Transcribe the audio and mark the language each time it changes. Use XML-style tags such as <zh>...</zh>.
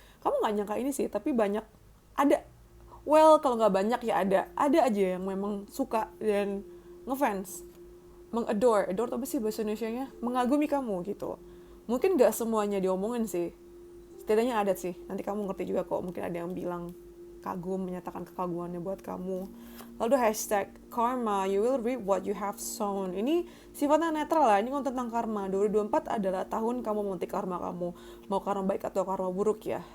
<id>Kamu gak nyangka ini sih, tapi banyak, ada. Well, kalau gak banyak ya ada aja yang memang suka dan ngefans. Adore apa sih bahasa Indonesianya? Mengagumi kamu gitu. Mungkin gak semuanya diomongin sih, setidaknya ada sih, nanti kamu ngerti juga kok, mungkin ada yang bilang kagum, menyatakan kekagumannya buat kamu. Lalu</id> <en>hashtag karma, you will reap what you have sown.</en> <id>Ini sifatnya netral lah, ini tentang karma. 2024 adalah tahun kamu memetik karma kamu, mau karma baik atau karma buruk ya.</id>